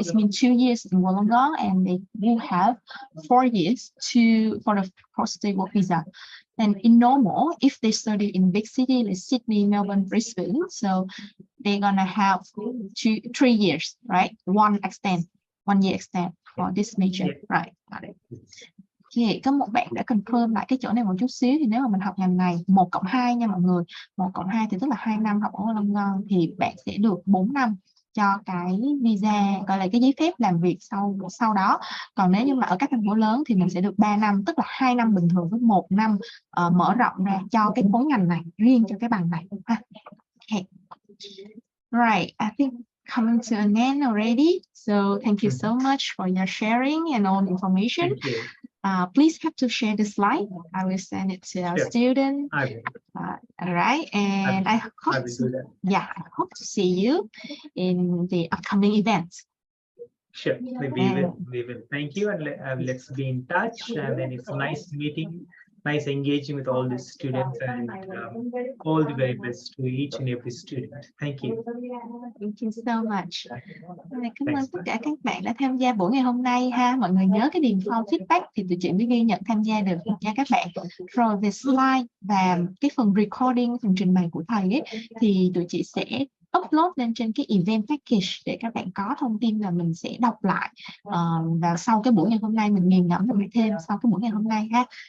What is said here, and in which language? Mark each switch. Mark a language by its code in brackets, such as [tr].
[en] It means 2 years in Wollongong, and they will have 4 years for the post-study work visa. And in normal, if they study in big city like Sydney, Melbourne, Brisbane, so they're gonna have 3 years, right? 1 year extend for this major, right? Got it. [vi] Okay, có một bạn đã confirm lại cái chỗ này một chút xíu, thì nếu mà mình học ngành này 1+2 nha mọi người, 1+2 thì tức là 2 năm học ở Wollongong thì bạn sẽ được 4 năm cho cái visa, gọi là cái giấy phép làm việc sau đó. Còn nếu như mà ở các thành phố lớn thì mình sẽ được 3 năm, tức là 2 năm bình thường với 1 năm mở rộng ra cho cái khối ngành này, riêng cho cái bằng này ha. Okay. [en] Right, I think coming to an end already. So thank you so much for your sharing and all information. Thank you. Please have to share the slide. I will send it to our Sure. student. I will. All right, and I will do that. yeah, I hope to see you in the upcoming events. Sure, we will. Thank you, and let's be in touch. And then it's nice meeting, nice engaging with all the students, and all the very best to each and every student. Thank you. Thank you so much. [vi] Cảm ơn [en] Thanks, [vi] tất cả các bạn đã tham gia buổi ngày hôm nay ha. Mọi người nhớ cái điền form feedback thì tụi chị mới ghi nhận tham gia được nha các bạn. Rồi về slide và cái phần recording, phần trình bày của thầy ấy, thì tụi chị sẽ upload lên trên cái event package để các bạn có thông tin và mình sẽ đọc lại và sau cái buổi ngày hôm nay mình nghiền ngẫm lại thêm sau cái buổi ngày hôm nay ha.